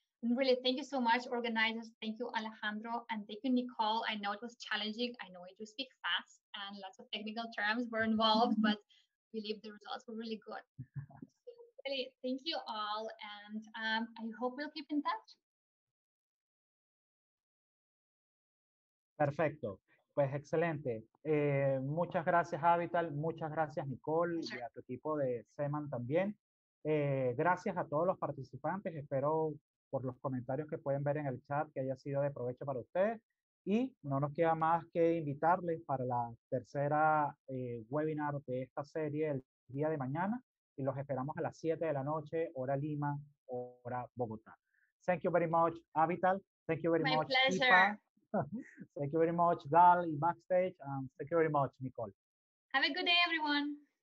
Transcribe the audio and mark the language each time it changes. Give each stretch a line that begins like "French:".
English: And really, thank you so much, organizers. Thank you, Alejandro, and thank you, Nicole. I know it was challenging. I know I do speak fast, and lots of technical terms were involved, but I believe the results were really good. So really, thank you all, and I hope we'll keep in touch.
Spanish: Perfecto, pues excelente. Muchas gracias, Avital, muchas gracias, Nicole, y a tu equipo de Seman también. Gracias a todos los participantes, espero por los comentarios que pueden ver en el chat que haya sido de provecho para ustedes, y no nos queda más que invitarles para la tercera webinar de esta serie el día de mañana, y los esperamos a las 7 de la noche, hora Lima, hora Bogotá.
English: Thank you very much, Avital. Thank you very much, Pleasure. Thank you very much, Gal, in backstage, and thank you very much, Nicole. Have a good day, everyone.